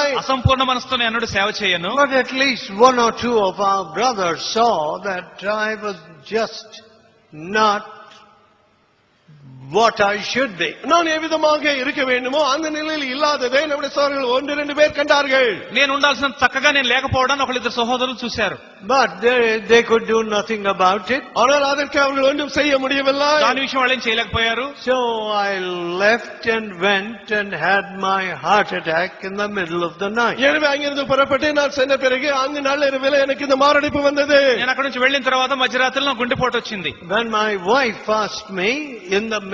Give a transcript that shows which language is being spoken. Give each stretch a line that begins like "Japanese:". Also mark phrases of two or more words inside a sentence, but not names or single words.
Telugu: అసంపూర్ణ మనసుతో నేను ఎన్నడూ సేవ చేయను.
English: But at least one or two of our brothers saw that I was just not what I should be.
Tamil: நான் எவ்விதமாக இருக்க வேண்டுமோ அந்த நிலையில் இல்லாததை நம்முடைய சகோதரர்கள் 1-2 பேர் கண்டார்கள்.
Telugu: నేను ఉండాల్సిన చక్కగా నేను లేకపోవడాన్ని ఒకళ్ళిద్దరు సహోదరులు చూశారు.
English: But they could do nothing about it.
Tamil: ஆனால் அதற்கு அவர்கள் ஒன்றும் செய்ய முடியவில்லை.
Telugu: దాని విషయం వాళ్ళు ఏం చేయలేకపోయారు.
English: So I left and went and had my heart attack in the middle of the night.
Tamil: எனவே அங்கிருந்து புறப்பட்டு நான் சென்ற பிறகு அங்கு நள்ளிரவில் எனக்கு இந்த மாரடைப்பு வந்தது.
Telugu: నేను అక్కడి నుంచి వెళ్ళిన తర్వాత మధ్యరాత్రిలో గుండెపోటు వచ్చింది.
English: When my wife asked me in the